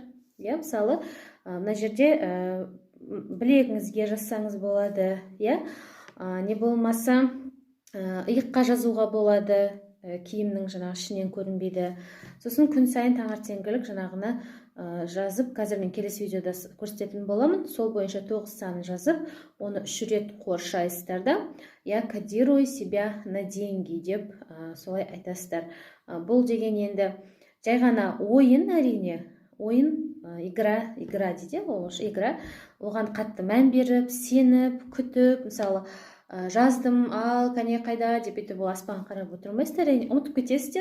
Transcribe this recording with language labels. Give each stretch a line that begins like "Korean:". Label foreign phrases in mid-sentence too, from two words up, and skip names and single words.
Kazakh: Мысалы, мына жерде білегіңізге жазсаңыз болады, не болмаса иыққа жазуға болады, киімнің ішінен көрінбейді. Сосын күн сайын таңертеңгілік жаңағыны жазып, қазір мен келесі видеода көрсететін боламын. Сол бойынша 9 санын жазып, оны 3 рет қоршайсыздар да,
Russian: я кодирую себя на деньги
Kazakh: деп солай айтасыздар. Бұл деген енді жай ғана ойын, әрине, ойын, игра дейді, игра. Оған қатты мән беріп, сеніп, күтіп, мысалы, жаздым, ал кәне қайда деп етіп, ол аспан қарап отырмайсыздар, әрине, ұмытып кетесіздер.